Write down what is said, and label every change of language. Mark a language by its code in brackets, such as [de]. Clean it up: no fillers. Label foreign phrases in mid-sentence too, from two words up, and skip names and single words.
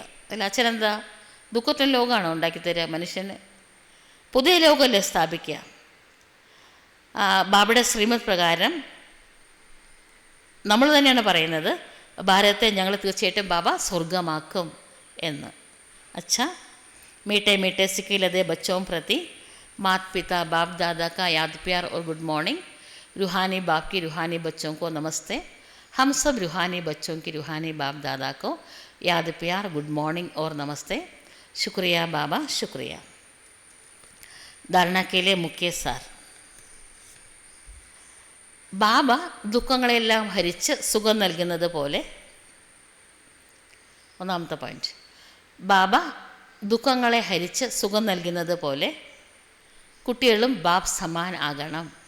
[ml] അതിൽ അച്ഛനെന്താ ദുഃഖത്തിൻ്റെ ലോകമാണോ ഉണ്ടാക്കിത്തരിക മനുഷ്യന്? പുതിയ ലോകമല്ലേ സ്ഥാപിക്കുക. ബാബയുടെ ശ്രീമത് പ്രകാരം നമ്മൾ തന്നെയാണ് പറയുന്നത്, ഭാരതത്തെ ഞങ്ങൾ തീർച്ചയായിട്ടും ബാബ സ്വർഗമാക്കും എന്ന്. [hi] അച്ഛാ मीठे मीठे सिखिलदे बच्चों प्रति माता पिता बाप दादा का याद प्यार और [en] good morning. [hi] रूहानी बाप की रूहानी बच्चों को नमस्ते। हम सब रूहानी बच्चों की रूहानी बाप दादा को याद प्यार [en] good morning [hi] और नमस्ते। शुक्रिया बाबा, शुक्रिया। धारणा के लिए मुख्य सार. [ml] ബാബ ദുഃഖങ്ങളെല്ലാം ഹരിച്ച് സുഖം നൽകുന്നത് പോലെ, ഒന്നാമത്തെ പോയിന്റ്, ബാബ ദുഃഖങ്ങളെ ഹരിച്ച് സുഖം നൽകുന്നത് പോലെ കുട്ടികളും [hi] बाप समान [ml] ആകണം.